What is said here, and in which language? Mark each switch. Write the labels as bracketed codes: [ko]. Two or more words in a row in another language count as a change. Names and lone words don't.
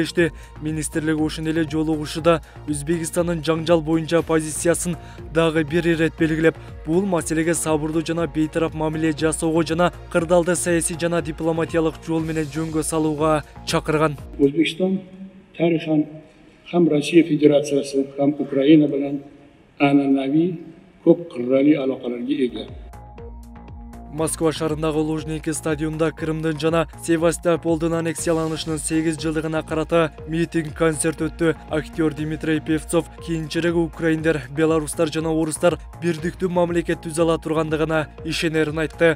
[ky] Министрлик ошондой эле жолугушууда Өзбекстандын жаңжал боюнча позициясын дагы бир ирет белгилеп, бул маселеге сабырдуу жана бейтарап мамиле жасоого жана кырдаалды саясий жана дипломатиялык жол менен жөнгө салууга чакырган. Өзбекстан тарыхан [uz] ham Rossiya Federatsiyasi ham Ukraina bilan an'anaviy ko'p qirrali aloqalarga ega. [ky] Москва шаарындагы Лужники стадионунда Крымдын жана Севастополдун аннексияланышынын 8 жылдыгына карата митинг концерт өттү. Актер Дмитрий Певцов кийинчерээк украиндер, белорустар жана орустар бирдиктүү мамлекет түзө ала тургандыгына ишенерин айтты.